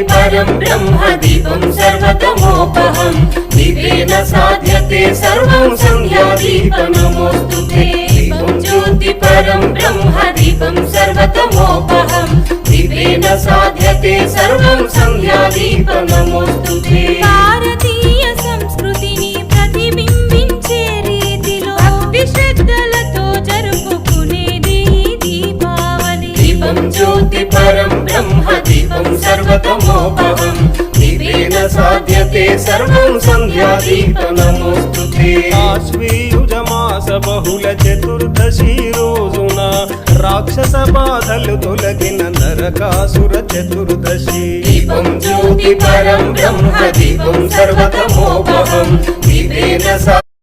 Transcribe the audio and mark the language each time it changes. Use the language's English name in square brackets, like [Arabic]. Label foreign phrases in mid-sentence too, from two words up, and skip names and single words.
[Sanskrit] परं ब्रह्म दीपं सर्वतमोपहं दिव्येन साध्यते सर्वं संध्यादीप नमोस्तुते दीपं ज्योति परं ब्रह्म दीपं सर्वतमोपहं दिव्येन साध्यते सर्वं संध्यादीप नमोस्तुते [Telugu] భారతీయ సంస్కృతిని ప్రతిబింబించే రీతిలో భక్తి శ్రద్ధలతో జరుపుకునేది దీపావళి [Sanskrit] दीपं ज्योति परं ब्रह्म दीपं सर्वतमोपहं दिव्येन साध्यते सर्वं संध्यादीप नमोस्तुते [Telugu] ఆశ్వీయుజమాస బహుళ చతుర్దశి రోజున రాక్షస బాధలు తొలగిన నరకాసుర చతుర్దశి [Sanskrit] दीपं ज्योति परं ब्रह्म दीपं सर्वतमोपहं दिव्येन